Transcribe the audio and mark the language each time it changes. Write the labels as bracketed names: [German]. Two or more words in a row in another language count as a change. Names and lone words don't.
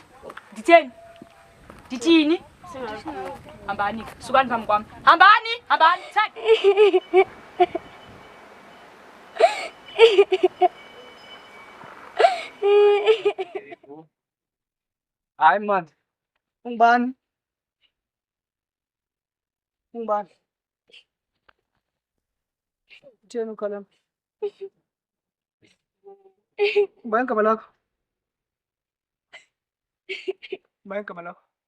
[Xhosa] Nditheni? Ndithini? Hambani. Sukani phambi kwam. Hambani. Hambani. Hayi man. Ungubani? Ungubani? Utheni ukhalama? Ubani igama lakho? Ubani igama lakho?